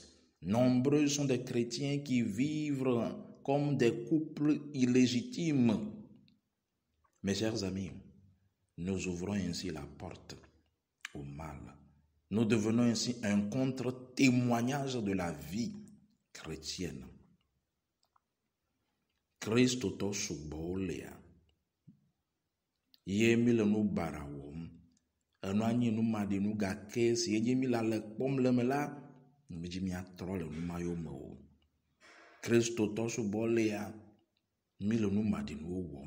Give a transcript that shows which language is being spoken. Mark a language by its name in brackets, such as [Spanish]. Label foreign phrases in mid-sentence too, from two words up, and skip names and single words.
[French] Nombreux sont des chrétiens qui vivent comme des couples illégitimes. Mes chers amis, nous ouvrons ainsi la porte au mal. Nous devenons ainsi un contre-témoignage de la vie chrétienne. [Ewe] Kristo tɔ sugbɔwo lea, ye mi le nu bara wɔm, enua nye nu maɖinu gake si edzi mi la le kpɔm le me la, midzi miatrɔ le nu ma yo me o. Kristo tɔ sugbɔwo lea, mi le nu maɖinuwo wɔm.